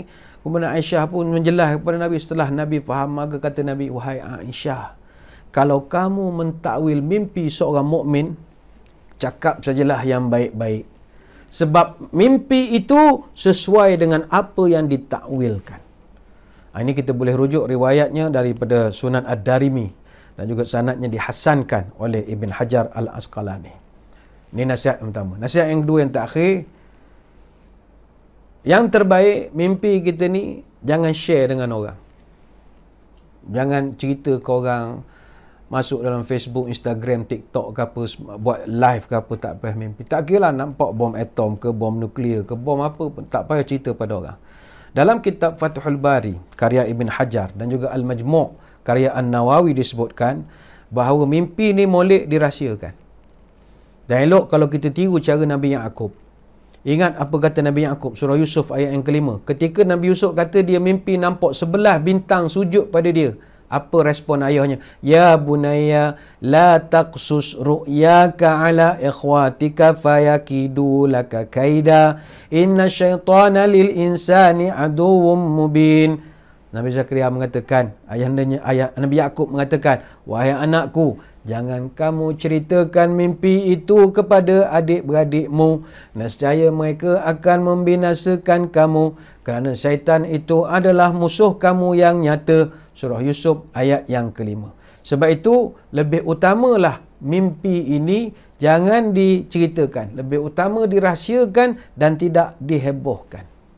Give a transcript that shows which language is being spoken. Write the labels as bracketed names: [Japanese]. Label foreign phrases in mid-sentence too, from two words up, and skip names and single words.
[Malay] Kemudian Aisyah pun menjelas kepada Nabi. Setelah Nabi faham, maka kata Nabi, wahai Aisyah, kalau kamu mentakwil mimpi seorang mukmin, cakap sajalah yang baik-baik. Sebab mimpi itu sesuai dengan apa yang ditakwilkan. Ini kita boleh rujuk riwayatnya daripada Sunan Ad-Darimi dan juga sanadnya dihasankan oleh Ibn Hajar Al-Asqalani. Ini nasihat yang pertama. Nasihat yang kedua, yang terakhir. Yang terbaik, mimpi kita ni jangan share dengan orang. Jangan cerita ke orang, masuk dalam Facebook, Instagram, TikTok ke apa, buat live ke apa, tak payah mimpi. Tak kira lah nampak bom atom ke, bom nuklear ke, bom apa pun, tak payah cerita pada orang. Dalam kitab Fathul Bari, karya Ibn Hajar dan juga Al-Majmu' karya An-Nawawi disebutkan bahawa mimpi ni molek dirahsiakan. Dan elok kalau kita tiru cara Nabi Ya'qub. Ingat apa kata Nabi Ya'qub, surah Yusuf ayat yang kelima. Ketika Nabi Yusuf kata dia mimpi nampak 11 bintang sujud pada dia. Apa respon ayahnya? [Arabic] يا بني لا تقصص رؤياك على إخوتك فيكيدوا لك كيدا. إن الشيطان للإنسان عدو مبين. [Malay] Nabi Zakaria mengatakan, Nabi Ya'qub mengatakan, wahai anakku, jangan kamu ceritakan mimpi itu kepada adik-beradikmu. Nescaya mereka akan membinasakan kamu. Kerana syaitan itu adalah musuh kamu yang nyata. Surah Yusuf ayat yang kelima. Sebab itu, lebih utamalah mimpi ini jangan diceritakan. Lebih utama dirahsiakan dan tidak dihebohkan.